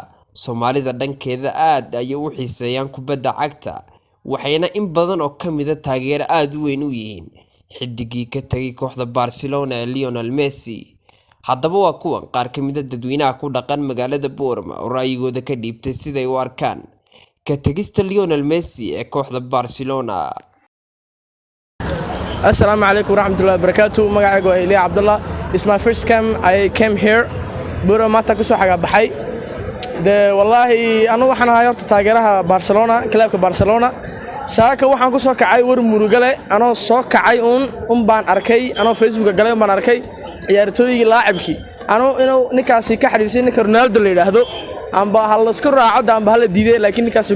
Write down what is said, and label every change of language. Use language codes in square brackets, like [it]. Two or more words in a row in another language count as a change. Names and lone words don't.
[so] Soomaalida dhankeeda aad ayay u xiiseeyaan kubadda cagta, waxayna in badan oo ka mid ah taageero aad u weyn u yihiin xiddigii ka tagay kooxda Barcelona ee Lionel Messi. Haddaba waa kuwan qaar ka mid ah dadweynaha ku dhaqan magaalada Bournemouth oo ra'yigooda ka dhiibtay siday u arkaan ka tagista Lionel Messi ee kooxda Barcelona. [ar] السلام عليكم ورحمة الله وبركاته. [so] Magacaygu waa Ilya Abdullah. [en] It's my first time I came here. [so] Bournemouth ku soo xaga baxay. Wallahi anu waxaan ahay horta taageeraha Barcelona, clubka Barcelona. Saaka waxaan ku soo kacay war murugale anoo soo kacay baan arkay anoo Facebook galay baan arkay ciyaartooyigii laacibkii inuu ninkaasi ka xariisay ninka Ronaldo la yiraahdo amba hal isku raaco amba hal diiday laakiin ninkaasi